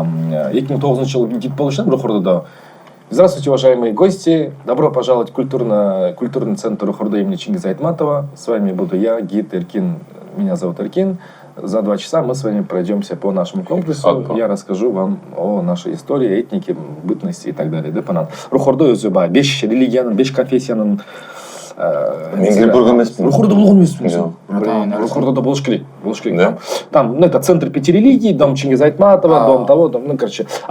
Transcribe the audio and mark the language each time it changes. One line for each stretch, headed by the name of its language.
Kyrgyz: 2009-жылы гид болуштум Уркурдуда.
Russian: Здравствуйте, уважаемые гости. Добро пожаловать в культурный центр Уркурда имени Чингиза Айтматова. С вами буду я, гид Эркин. Меня зовут Эркин. За 2 часа мы с вами пройдемся по нашему комплексу. Я расскажу вам о нашей истории, этнике, бытности и так далее.
Kyrgyz: Уркурда өзү 5 религиянын, 5 конфессиянын Мен кирип көргөн эмесмин. Уркурда болгон эмесмин. Уркурда болуш керек.
Russian: Там это центр 5 религий, дом Чингиза Айтматова, дом того, дом, короче.